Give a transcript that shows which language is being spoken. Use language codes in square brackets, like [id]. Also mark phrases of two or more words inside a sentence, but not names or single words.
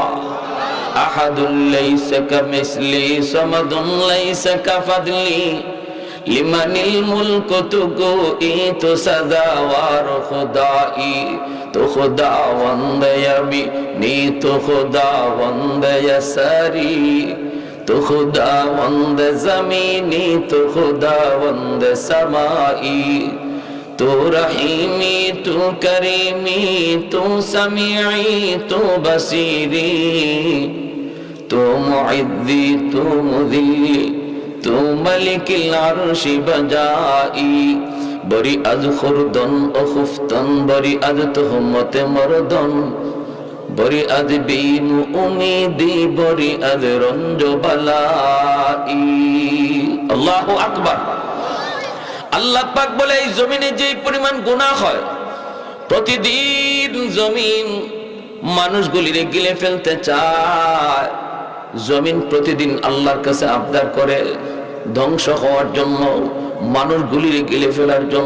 [fa] احد لیس کمثله صمد لیس له ضد لمن الملک تو گویی تو سزاوار خدایی تو خداوند یمینی تو خداوند یساری تو خداوند زمینی تو خداوند سمایی تو رحیمی تو کریمی تو سمیعی تو بصیری تو معدی تو مذلی تو ملک العرش بجائی بری از خردن و خفتن بری از تهمت مردن بری از بین امیدی بری از رنج و بلائی اللہ اکبر [bn] আল্লাহ পাক বলে এই জমিনে যে পরিমাণ গুনাহ হয়, প্রতিদিন জমিন মানুষগুলিরে গিলে ফেলতে চায়। জমিন প্রতিদিন আল্লাহর কাছে আবদার করে ধ্বংস হওয়ার জন্য, মানুষগুলিরে গিলে ফেলার জন্য।